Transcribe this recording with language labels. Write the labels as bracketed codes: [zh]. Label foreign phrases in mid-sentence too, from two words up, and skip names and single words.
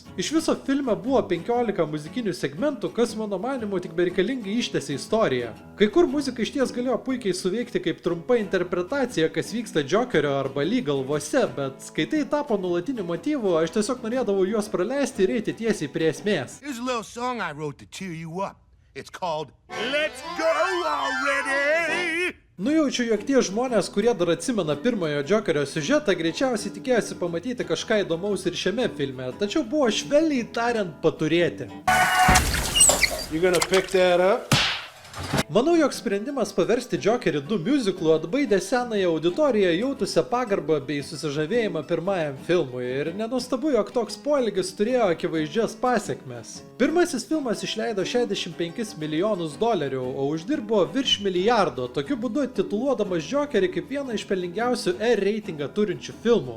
[lt] Iš viso filme buvo 15 muzikinių segmentų, kas mano manymu tik bereikalingai ištęsė istoriją. Kai kur muzika išties galėjo puikiai suveikti kaip trumpa interpretacija, kas vyksta Džokerio arba Lee galvose, bet kai tai tapo nuolatiniu motyvu, aš tiesiog norėdavau juos praleisti ir eiti tiesiai prie esmės. [en] Here's a little song I wrote to cheer you up. It's called Let's Go Already! [lt] Nujaučiu, jog tie žmonės, kurie dar atsimena pirmojo Džokerio siužetą, greičiausiai tikėjosi pamatyti kažką įdomaus ir šiame filme, tačiau buvo švelniai tariant paturėti. [en] You gonna pick that up? [lt] Manau, jog sprendimas paversti Jokerį 2 musiclu atbaidė senąją auditoriją jautusią pagarbą bei susižavėjimą pirmajam filmui ir nenuostabu, jog toks poelgis turėjo akivaizdžias pasiekmes. Pirmasis filmas išleido $65 milijonus, o uždirbo virš milijardo, tokiu būdu tituluodamas Jokerį kaip vieną iš pelningiausių R reitingą turinčių filmų.